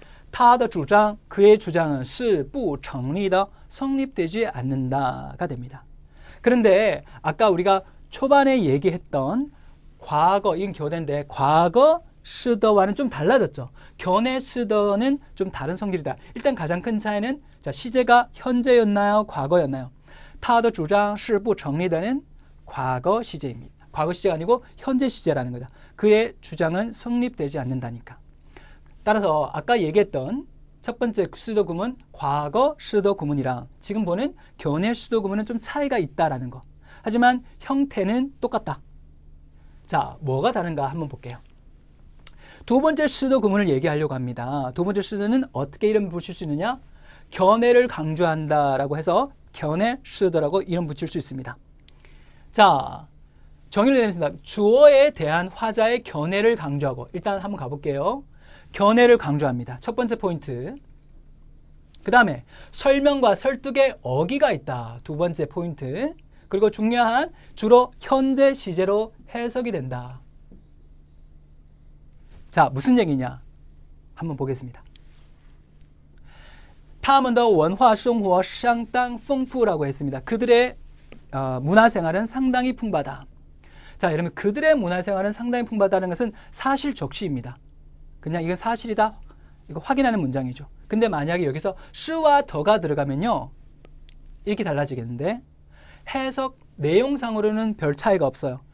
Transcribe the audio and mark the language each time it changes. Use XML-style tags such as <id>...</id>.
<zh>他的主张</zh> <ko>그의 주장은</ko> <zh>是不成立的</zh> <ko>성립되지 않는다가 됩니다. 그런데 아까 우리가 초반에 얘기했던 과거, 이건 교대인데 과거 시더와는 좀 달라졌죠. 견해 시더는 좀 다른 성질이다. 일단 가장 큰 차이는 자, 시제가 현재였나요? 과거였나요?</ko> <zh>他的主张是不成立的</zh> <ko>는 과거 시제입니다. 과거 시제가 아니고 현재 시제라는 거다. 그의 주장은 성립되지 않는다니까. 따라서 아까 얘기했던 첫 번째 시도 구문 과거 시도 구문이랑 지금 보는 견해 시도 구문은 좀 차이가 있다라는 거. 하지만 형태는 똑같다. 자, 뭐가 다른가 한번 볼게요. 두 번째 시도 구문을 얘기하려고 합니다. 두 번째 시도는 어떻게 이름 붙일 수 있느냐? 견해를 강조한다라고 해서 견해 시도라고 이름 붙일 수 있습니다. 자, 정의를 내립니다. 주어에 대한 화자의 견해를 강조하고 일단 한번 가볼게요. 견해를 강조합니다. 첫 번째 포인트. 그 다음에 설명과 설득의 어기가 있다. 두 번째 포인트. 그리고 중요한 주로 현재 시제로 해석이 된다. 자, 무슨 얘기냐? 한번 보겠습니다.</ko> <zh>他们的文化生活相当丰富</zh> <ko>라고 했습니다. 그들의 문화생활은 상당히 풍부하다. 자, 여러분 그들의 문화생활은 상당히 풍부하다는 것은 사실 적시입니다. 그냥 이건 사실이다. 이거 확인하는 문장이죠. 근데 만약에 여기서 시와 더가 들어가면요. 이렇게 달라지겠는데 해석 내용상으로는 별 차이가 없어요.</ko>